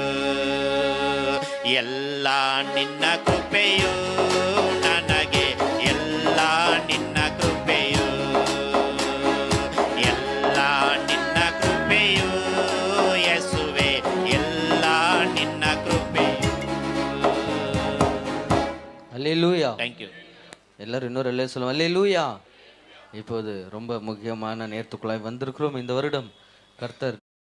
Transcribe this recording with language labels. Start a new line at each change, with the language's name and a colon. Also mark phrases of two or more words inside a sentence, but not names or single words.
Kannada: ಎಲ್ಲ ನಿನ್ನ ಕೃಪೆಯು ನನಗೆ, ಎಲ್ಲ ನಿನ್ನ ಕೃಪೆಯು, ಎಲ್ಲ ನಿನ್ನ ಕೃಪೆಯು ಯೇಸುವೆ, ಎಲ್ಲ ನಿನ್ನ ಕೃಪೆಯು.
Tamil: அல்லேலூயா.
English: thank you.
Tamil: எல்லாரும் இன்னொரு அல்லே சொல்லுவோம், அல்லேலூயா. இப்போது ரொம்ப முக்கியமான நேரத்துக்குள்ளாய் வந்திருக்கிறோம். இந்த வருடம் கர்த்தர்